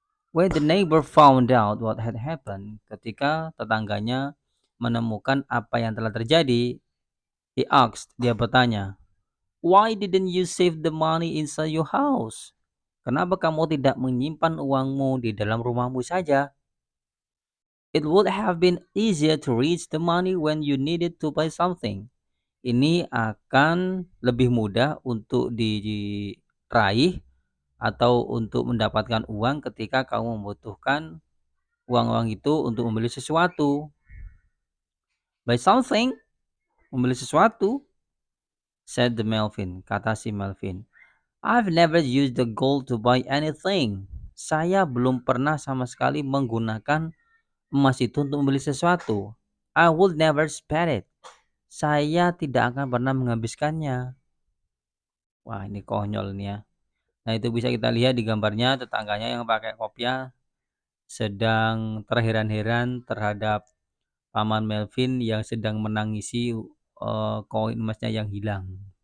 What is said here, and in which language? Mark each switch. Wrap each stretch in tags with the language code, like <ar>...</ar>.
<en>When the neighbor found out what had happened,</en> <id>ketika tetangganya menemukan apa yang telah terjadi,</id> <en>he asked,</en> <id>dia bertanya,</id> <en>"Why didn't you save the money inside your house?"</en> <id>Kenapa kamu tidak menyimpan uangmu di dalam rumahmu saja?</id> <en>It would have been easier to reach the money when you needed to buy something.</en> <id>Ini akan lebih mudah untuk diraih atau untuk mendapatkan uang ketika kamu membutuhkan uang-uang itu untuk membeli sesuatu.</id> <en>Buy something,</en> <id>membeli sesuatu,</id> <en>said the Melvin,</en> <id>kata si Melvin.</id> <en>I've never used the gold to buy anything.</en> <id>Saya belum pernah sama sekali menggunakan emas itu untuk membeli sesuatu.</id> <en>I would never spend it.</en> <id>Saya tidak akan pernah menghabiskannya. Wah, ini konyol nih ya. Nah, itu bisa kita lihat di gambarnya tetangganya yang pakai kopiah sedang terheran-heran terhadap Paman Melvin yang sedang menangisi koin emasnya yang hilang.</id>